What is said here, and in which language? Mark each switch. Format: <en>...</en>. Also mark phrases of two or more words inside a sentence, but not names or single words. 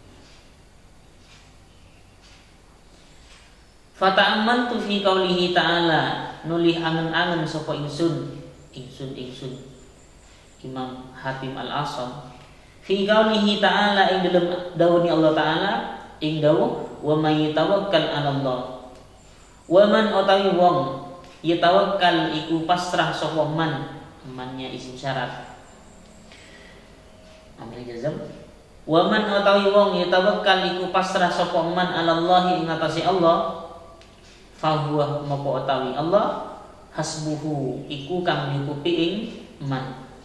<ar>Fata'ammantu fi qaulihi ta'ala</ar> <jv>nulih angen-angen sapa ingsun Imam Hatim Al-Asam</jv> <ar>fi qaulihi ta'ala</ar> <jv>ing dalem dawuhni Allah Ta'ala ing dawuh</jv> <ar>wa may tawakkal 'ala Allah wa man</ar> <jv>utawi wong yatawakkal iku pasrah sapa mannya</jv> <ar>isim syarat amil jazam wa man</ar> <jv>utawi wong yatawakkal iku pasrah sapa man</jv> <ar>'ala Allah</ar> <jv>ing atase Allah</jv> <ar>fa huwa</ar> <jv>moko utawi Allah hasbuhu iku kang nyukupi ing man.</jv>